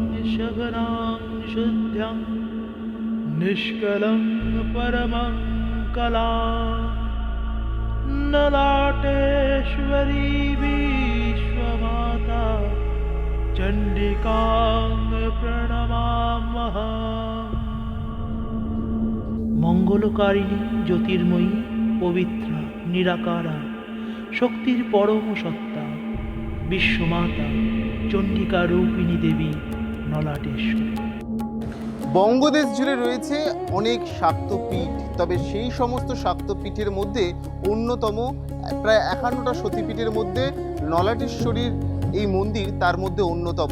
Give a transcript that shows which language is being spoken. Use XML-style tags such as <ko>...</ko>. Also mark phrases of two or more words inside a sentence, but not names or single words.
<sa>शघनां शुद्ध्यं निष्कलं परमं कला ललाटेश्वरी विश्वमाता चण्डिकां प्रणमाम्यहम्।</sa> <bn>মঙ্গলকারিণী জ্যোতির্ময়ী পবিত্রা নিরাকারা শক্তির পরম সত্তা বিশ্বমাতা চণ্ডিকা রূপিণী দেবী নলাটেশ্বরী। বঙ্গদেশ জুড়ে রয়েছে অনেক শাক্তপীঠ, তবে সেই সমস্ত শাক্তপীঠের মধ্যে অন্যতম প্রায় 51টা সতীপীঠের মধ্যে নলাটেশ্বরীর এই মন্দির তার মধ্যে অন্যতম।</bn>